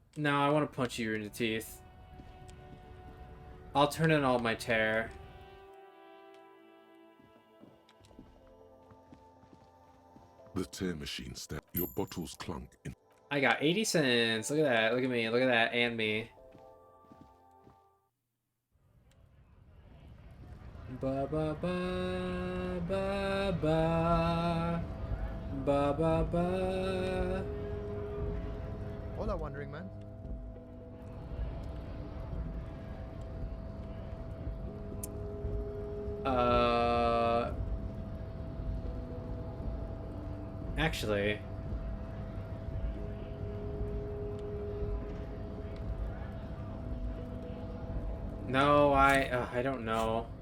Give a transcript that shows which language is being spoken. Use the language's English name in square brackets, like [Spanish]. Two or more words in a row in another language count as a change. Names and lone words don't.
[English] No, I want to punch you in the teeth. I'll turn in all my tear. The tear machine step. Your bottles clunk in. I got 80 cents. Look at that. Look at me. Look at that. And me. Ba ba ba ba ba ba ba ba. Hola, Wandering Man. Actually, no, I don't know.